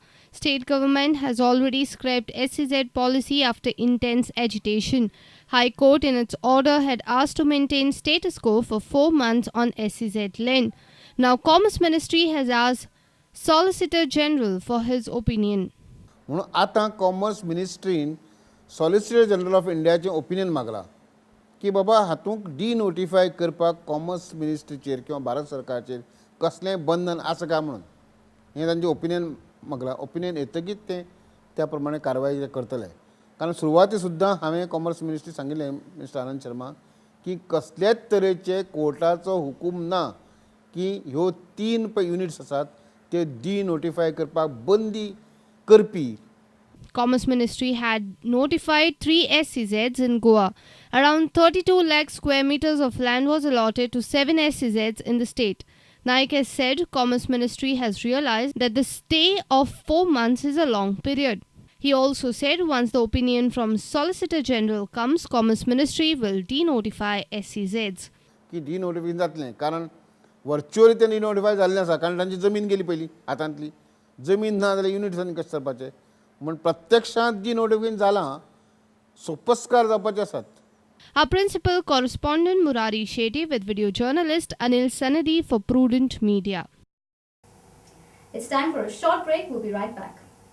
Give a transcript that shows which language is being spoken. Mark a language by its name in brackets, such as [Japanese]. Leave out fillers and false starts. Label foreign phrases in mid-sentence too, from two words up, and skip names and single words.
[English] State government has already scrapped SEZ policy after intense agitation. High Court in its order had asked to maintain status quo for 4 months on SEZ land. Now Commerce Ministry has asked Solicitor General for his opinion. [Konkani] आता [English] Commerce Ministry Solicitor General of India opinion [Konkani] मागला की बाबा हातूंक डिनोटिफाय करपाक [English] Commerce Ministry [Konkani] किंवा भारत सरकारचेर कसलेंय बंधन आसा काय म्हणून हें तांचें ओपिनियन मागला. ओपिनियन येतकीच ते त्या प्रमाणे कारवाय करतले. कारण सुरवाती सुद्दां हांवें [English] Commerce Ministry [Konkani] सांगिल्लें मिस्टर आनंद शर्मा की कसल्याच तरेचे कोर्टाचो हुकूम ना की ह्यो 3 युनिट्स आसात ते डिनोटिफाय करपाक बंदी करपी. [English] Commerce Ministry had notified 3 SEZs in Goa. Around 32 lakh square meters of land was allotted to 7 SEZs in the state. Naik has said Commerce Ministry has realized that the stay of 4 months is a long period. He also said once the opinion from Solicitor General comes, Commerce Ministry will denotify SEZs. [Konkani] की डिनोटिफिकेशन जातलें कारण वर्च्युअली ते डिनोटिफाय जाल्लें आसा कारण तांची जमीन गेली पयली हातांतली. जमीन ना जाल्यार युनिट्सांनी कशें करपाचें म्हण प्रत्यक्षांत डिनोटिफिकेशन जालां सोपस्कार जावपाचे आसात. [English] Our principal correspondent Murari Shetty with video journalist Anil Sanadi for Prudent Media. It's time for a short break. We'll be right back.